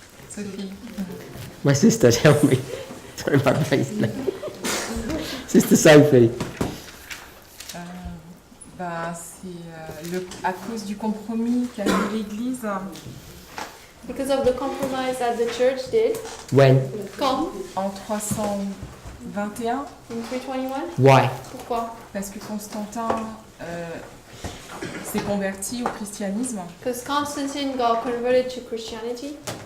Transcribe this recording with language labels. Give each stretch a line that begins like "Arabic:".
English: Sophie. My sister, tell me. Sorry, my brain's blank. Sister Sophie.
French: C'est à cause du compromis qu'a eu l'Église
English: Because of the compromise that the church did. When?
French: Quand? en 321,
English: In 321? Why?
French: Pourquoi? parce que Constantin s'est converti au christianisme
English: Because Constantine got converted to Christianity.